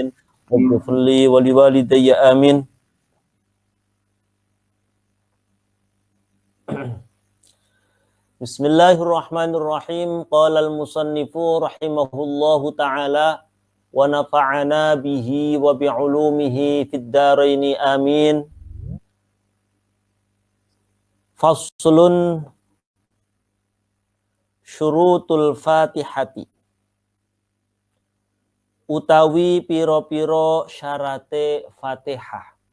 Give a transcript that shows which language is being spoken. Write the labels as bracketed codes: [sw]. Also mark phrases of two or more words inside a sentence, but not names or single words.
[ar] واغفر لي ولوالدي آمين. بسم الله الرحمن الرحيم. قال المصنف رحمه الله تعالى ونفعنا به وبعلومه في الدارين آمين. فصل شروط الفاتحة [jv] utawi piro-piro syarate Fatihah.